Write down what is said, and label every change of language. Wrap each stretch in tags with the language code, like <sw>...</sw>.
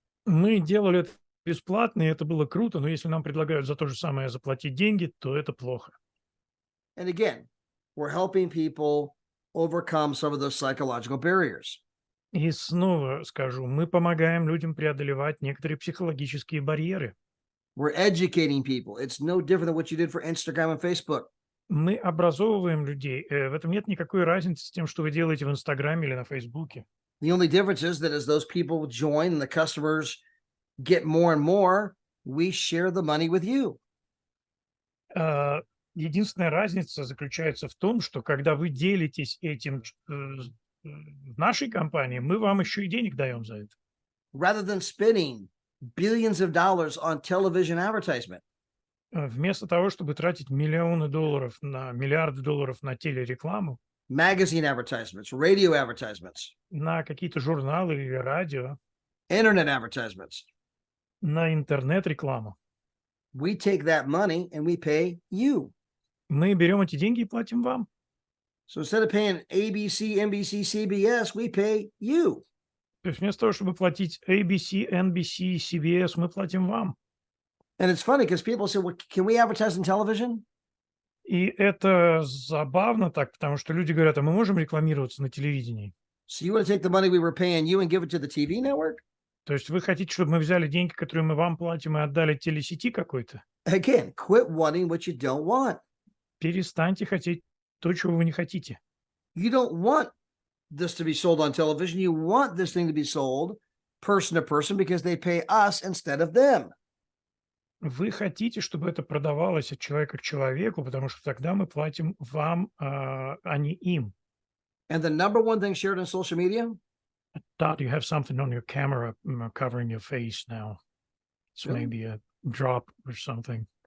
<ru>Мы делали это бесплатно, и это было круто, но если нам предлагают за то же самое заплатить деньги, то это плохо.</ru> <en>And again, we're helping people overcome some of those psychological barriers.</en> <ru>И снова скажу, мы помогаем людям преодолевать некоторые психологические барьеры.</ru> <en>We're educating people. It's no different than what you did for Instagram and Facebook.</en> <ru>Мы образовываем людей. В этом нет никакой разницы с тем, что вы делаете в Инстаграме или на Фейсбуке.</ru> <en>The only difference is that as those people join and the customers get more and more, we share the money with you.</en> <ru>Единственная разница заключается в том, что когда вы делитесь этим в нашей компании, мы вам еще и денег даем за это.</ru> <en>Rather than spending billions of dollars on television advertisement.</en> <ru>Вместо того, чтобы тратить миллиарды долларов на телерекламу,</ru> <en>magazine advertisements, radio advertisements,</en> <ru>на какие-то журналы или радио,</ru> <en>internet advertisements,</en> <ru>на интернет-рекламу,</ru> <en>we take that money and we pay you.</en> <ru>мы берем эти деньги и платим вам.</ru> <en>So instead of paying ABC, NBC, CBS, we pay you.</en> <ru>То есть вместо того, чтобы платить ABC, NBC, CBS, мы платим вам.</ru> <en>And it's funny because people say, well, can we advertise on television?</en> <ru>И это забавно так, потому что люди говорят, а мы можем рекламироваться на телевидении?</ru> <en>So you want to take the money we were paying you and give it to the TV network?</en> <ru>То есть вы хотите, чтобы мы взяли деньги, которые мы вам платим, и отдали телесети какой-то?</ru> <en>Again, quit wanting what you don't want.</en> <ru>Перестаньте хотеть то, чего вы не хотите.</ru> <en>You don't want this to be sold on television. You want this thing to be sold person to person because they pay us instead of them.</en> <ru>Вы хотите, чтобы это продавалось от человека к человеку, потому что тогда мы платим вам, а не им.</ru> <en>And the number one thing shared on social media? Todd, you have something on your camera covering your face now. It's Really? maybe a drop or something.</en>